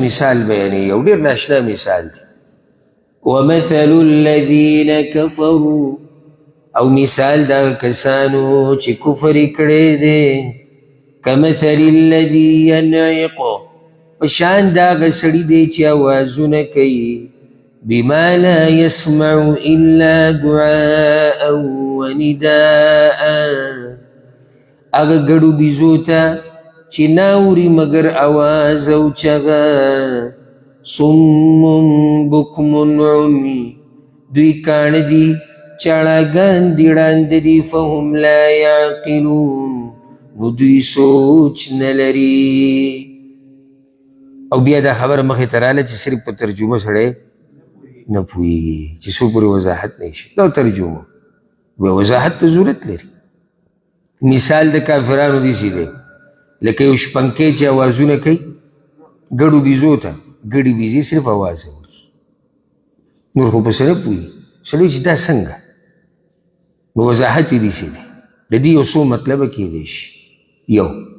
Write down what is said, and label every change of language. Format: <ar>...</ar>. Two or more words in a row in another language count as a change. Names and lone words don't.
<ps>مثال بیانوي یو ډېر ناشنا مثال دی</ps> <ar>ومثل الذین کفروا</ar> <ps>او مثال دا کسانو چې کفر یې کړی دی</ps> <ar>کمثل الذي ینعق</ar> <ps>په شان د هغه سړي دی چې اوازونه کوي</ps> <ar>بما لا يسمع الا دعاء ونداء</ar> <ps>هغه ګډو بیزو ته چې نه اوري مګر اواز او چغه</ps> <ar>صم بکم عمي</ar> <ps>دوی کاڼه دي چاړاګان دي ړانده دي</ps> <ar>فهم لا یعقلون</ar> <ps>نو دوی سوچ نه لري او بیا دا خبره مخې ته راله چې صرف په ترجمه سړی نه پوهېږي چې څو پورې وضاحت نه شي دا ترجمه بیا وضاحت ته ضرورت لري مثال د کافرانو داسې دی لکه یو شپنکی چې اوازونه کوي ګډو بیزو ته ګډې بیزې صرف اواز اوري نور خو پسې نه پوهېږي سړی چې دا څنګه نو وضاحت یې داسې دی د دې یو څو مطلبه کېدی شي یو</ps>